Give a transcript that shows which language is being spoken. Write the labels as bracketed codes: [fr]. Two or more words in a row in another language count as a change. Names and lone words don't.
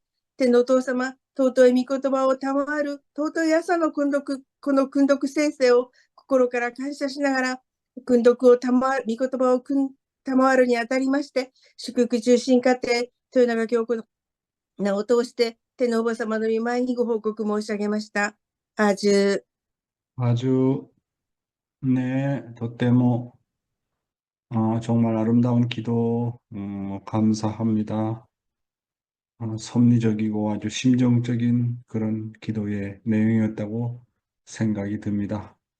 [ja] 天のお父様、尊い御言葉を賜る尊い朝の訓読、この訓読先生を心から感謝しながら、訓読を賜る、御言葉を賜るにあたりまして、祝福中心家庭、豊永教子の名を通して、天のおば様の御前にご報告申し上げました。아주 [ko] 아주, 네, 또ても, 정말 아름다운 기도, 감사합니다. 섭리적이고 아주 심정적인 그런 기도의 내용이었다고 생각이 듭니다.